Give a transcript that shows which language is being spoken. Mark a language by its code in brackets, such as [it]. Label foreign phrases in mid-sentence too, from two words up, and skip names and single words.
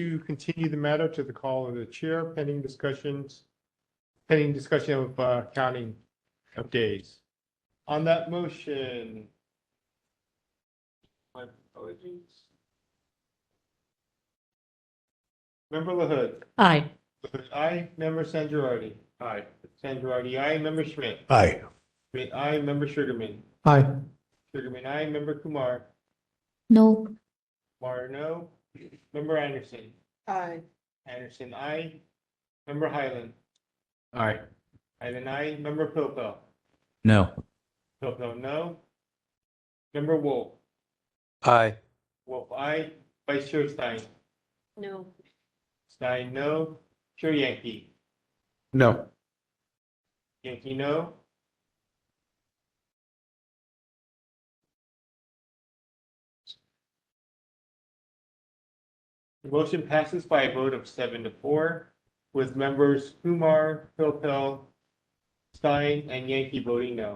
[en] to continue the matter to the call of the chair, pending discussion of counting of days. On that motion, my apologies. Member LaHood. Aye. LaHood, aye. Member Sangiardi. Aye. Sangiardi, aye. Member Schmidt. Aye. Schmidt, aye. Member Sugarman. Aye. Sugarman, aye. Member Kumar. No. Kumar, no. Member Anderson. Aye. Anderson, aye. Member Highland. Aye. Highland, aye. Member Pilpel. No. Pilpel, no. Member Wolf. Aye. Wolf, aye. Vice Chair Stein. No. Stein, no. Chair Yankee. No. Yankee, no. The motion passes by a vote of 7-4, with members Kumar, Pilpel, Stein, and Yankee voting no.